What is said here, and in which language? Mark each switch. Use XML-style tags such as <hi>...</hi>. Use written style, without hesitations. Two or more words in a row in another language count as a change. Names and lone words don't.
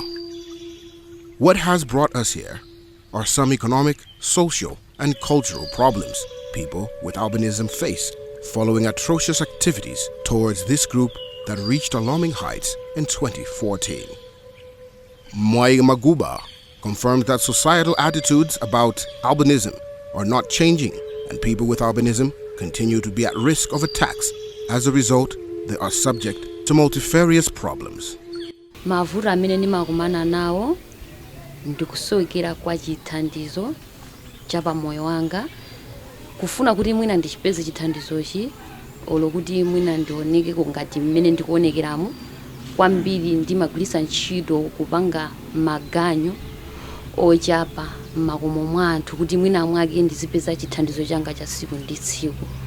<en>What has brought us here are some economic, social, and cultural problems people with albinism face following atrocious activities towards this group that reached alarming heights in 2014. Mwai Maguba confirms that societal attitudes about albinism are not changing and people with albinism continue to be at risk of attacks. As a result, they are subject to multifarious problems.</en> <ny>Mavuto amene ndimakumana nawo ndikusowekera kwa chithandizo cha pamoyo wanga, kufuna kuti mwina ndichipeze chithandizochi olo kuti mwina ndioneke ngati mmene ndikuonekeramo. Kwambiri ndimagwiritsa ntchito kupanga maganyo ochapa m'makomo mwa anthu kuti mwina mwake ndizipeza chithandizo changa cha tsiku ndi tsiku.</ny>